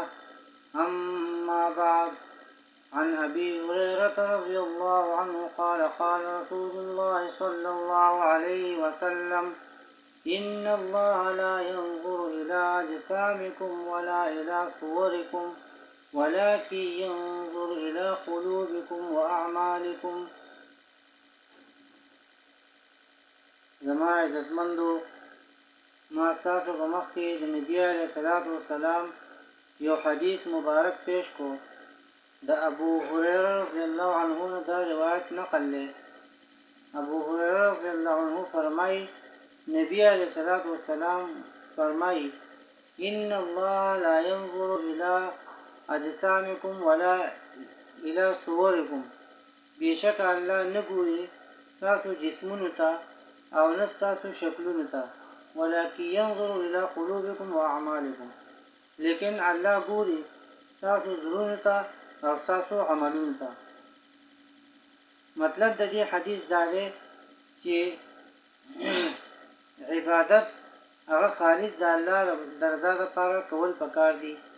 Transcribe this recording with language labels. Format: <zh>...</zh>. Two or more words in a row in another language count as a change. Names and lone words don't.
<ar>أما بعد، عن أبي هريرة رضي الله عنه قال قال رسول الله صلى الله عليه وسلم: إن الله لا ينظر إلى أجسامكم ولا إلى صوركم ولكن ينظر إلى قلوبكم وأعمالكم.</ar> <ps>زما عزتمندو، ما ستاسو په مخ کې د نبي</ps> <ar>علیه الصلاة والسلام</ar> <ps>یو حدیث مبارک پیش کو. د ابو هریره</ps> <ar>رضی الله عنه</ar> <ps>نه دا روایت نقل لے.</ps> <ar>ابو هریره رضی الله عنه فرمائی، نبی علیہ الصلاة والسلام فرمائی: ان الله لا ينظر الى اجسامكم ولا الى صوركم.</ar> <ps>بیشک الله نګوري تاسو جسمونو ته او نه تاسو شکلونو ته،</ps> <ar>ولكن ينظر الى قلوبكم واعمالكم.</ar> <ps>لیکن الله ګوري تاسو زړونو ته او تاسو عملونو ته. مطلب د دې حدیث دا دی چې عبادت هغه خالص د الله د رضا لپاره کول پکار دي.</ps>